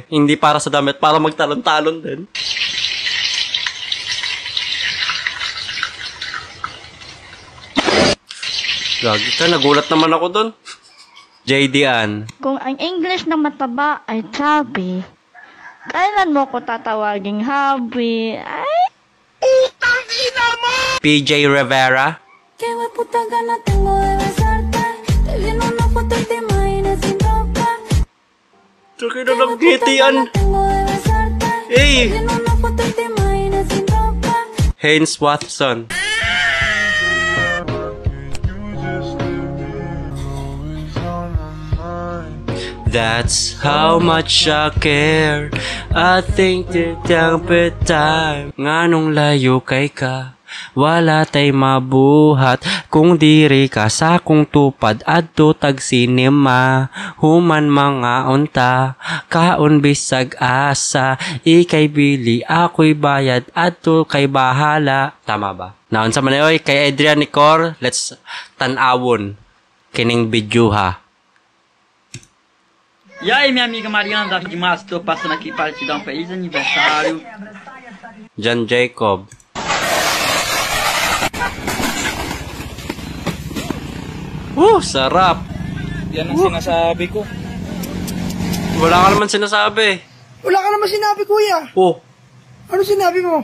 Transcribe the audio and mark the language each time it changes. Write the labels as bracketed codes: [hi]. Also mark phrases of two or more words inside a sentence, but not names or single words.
[tl] Hindi para sa damit, para magtalon-talon din. Gagi ka, nagulat naman ako dun. JD Ann. Kung ang English na mataba ay chubby, kailan mo ko tatawaging hubby? Ay! Utang ina mo! PJ Rivera. [es] Qué puta gana tengo de besarte. Te vi en una foto y te imaginas sin ropa. [tl] Tsaka na ng gitian. [en] Hey! [es] Te vi en una foto y te imaginas sin ropa. [en] Haynes Watson. That's how much I care. I think that every time [ceb] nganong layo kay ka, wala tay mabuhat kung diri ka sa kung tupad adto tag sinema. Human mga unta kaon bisag asa, ikay bili ako'y bayad adto kay bahala. [tl] Tama ba? [ceb] Naon sa man kay Adrian Nicor, let's tan-awon kining video ha. [pt] E aí, minha amiga Mariana da Dimas, tô passando aqui para te dar um feliz aniversário. [tl] John Jacob. Sarap. Yan ang sinasabi ko. Wala ka naman sinasabi. Wala ka naman sinabi, kuya. Oh. Ano sinabi mo?